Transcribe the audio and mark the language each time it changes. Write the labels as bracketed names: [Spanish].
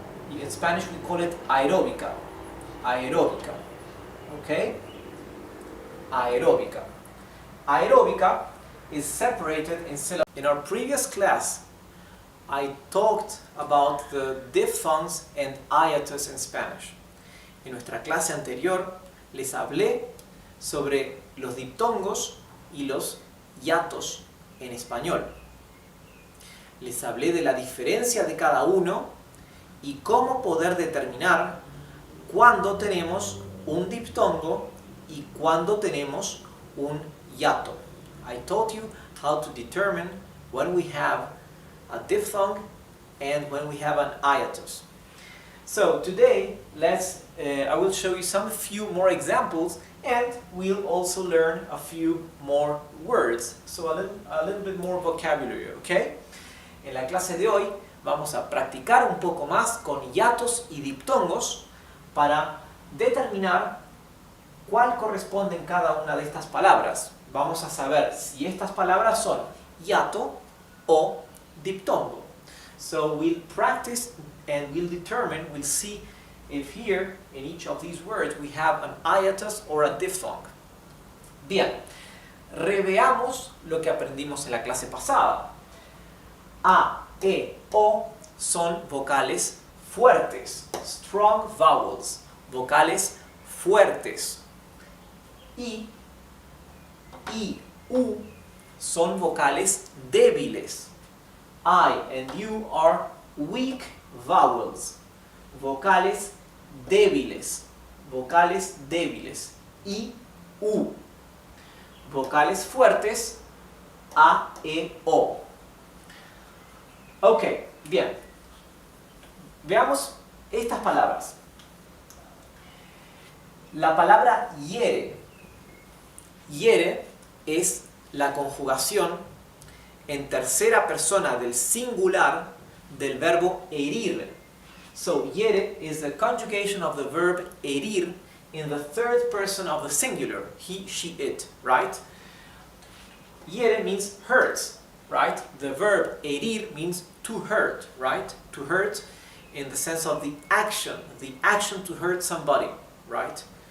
[English] In Spanish we call it aeróbica. Aeróbica. Okay? Aeróbica. Aeróbica is separated in syllables. In our previous class, I talked about the diphthongs and hiatus in Spanish. [Spanish] En nuestra clase anterior les hablé sobre los diptongos y los hiatos en español. Les hablé de la diferencia de cada uno y cómo poder determinar cuándo tenemos un diptongo y cuándo tenemos un hiato. [English] I taught you how to determine when we have a diphthong and when we have an hiatus. So today, I will show you few more examples, and we'll also learn a few more words, so a little bit more vocabulary, okay? [Spanish] En la clase de hoy vamos a practicar un poco más con hiatos y diptongos para determinar cuál corresponde en cada una de estas palabras. Vamos a saber si estas palabras son hiato o diptongo. [English] So we'll practice and we'll see if here in each of these words we have an hiatus or a diphthong. [Spanish] Bien, reveamos lo que aprendimos en la clase pasada. A, E, O son vocales fuertes. [English] Strong vowels, [Spanish] vocales fuertes. I, U son vocales débiles. [English] I and U are weak vowels, [Spanish] vocales débiles, vocales débiles. I, U. Vocales fuertes, A, E, O. Ok, bien. Veamos estas palabras. La palabra hiere. Hiere es la conjugación en tercera persona del singular del verbo herir. [English] So, hiere is the conjugation of the verb herir in the third person of the singular, he, she, it, right? Hiere means hurts, right? The verb herir means to hurt, right? To hurt in the sense of the action to hurt somebody, right?